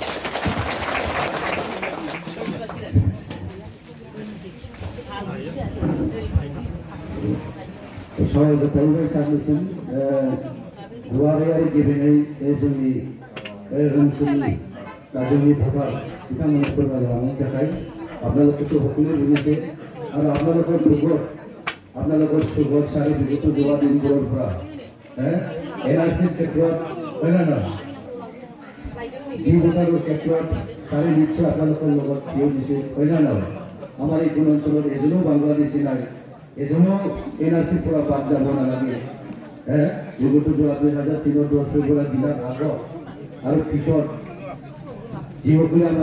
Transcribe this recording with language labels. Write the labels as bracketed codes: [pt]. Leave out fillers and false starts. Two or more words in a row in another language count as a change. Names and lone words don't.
[brx] साबायखर थाहैबाय सारनिसिम गुवारै आरो गेबेङै जोंनि ओनसोलनि जोंनि भटार बिथांमोननो फोरमायलांनायनि थाखाय [as] আপনালোকে তো সকলেই বুঝেছে আর আপনালোকৰ সুগত চাৰি বিগত যোৱা দিনবোৰৰ পৰা এনআৰচিৰ ক্ষেত্ৰত হয় না নহয় যি ভোটাৰৰ ক্ষেত্ৰত চাৰি নিশ্চয় আপোনালোকৰ লগত থিয় দিছে হয় না নহয় আমাৰ এই কোন অঞ্চলত এজনো বাংলাদেশী নাই এজনো এনআরচিৰ পৰা বাদ যাব নালাগে বিগত যোৱা 2003 বছৰৰ পৰা দিনৰ আগত আৰু পিছত যিসকলে আমাৰ